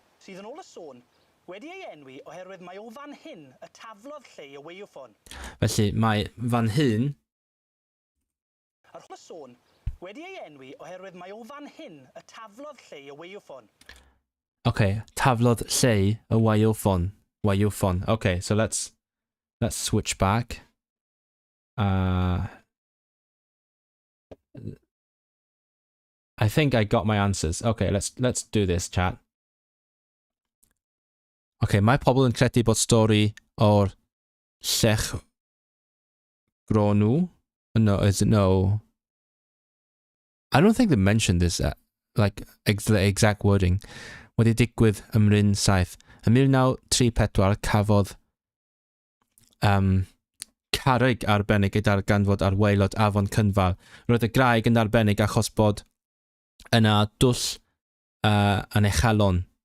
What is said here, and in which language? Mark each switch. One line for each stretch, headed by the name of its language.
Welsh: sydd yn ôl y sôn wedi ei enwi oherwydd mae o fan hyn y taflodd Llei y weioffon. Felly mae fan hyn... Yr holl sôn wedi ei enwi oherwydd mae o fan hyn y taflodd Llei y weioffon. Okay, taflodd Llei y waywffon.
English: Okay, so let's switch back. I think I got my answers. Okay, let's do this, chat.
Welsh: Okay, mae pobl yn credu bod stori o'r llech gronw.
English: No, is it no? I don't think they mentioned this, like the exact wording.
Welsh: Wedi digwydd ym Mryn Saith. Ym 1934 cafodd carreg arbennig ei darganfod ar waelod afon Cynfal. Roedd y graig yn arbennig achos bod yna dwll yn echalon.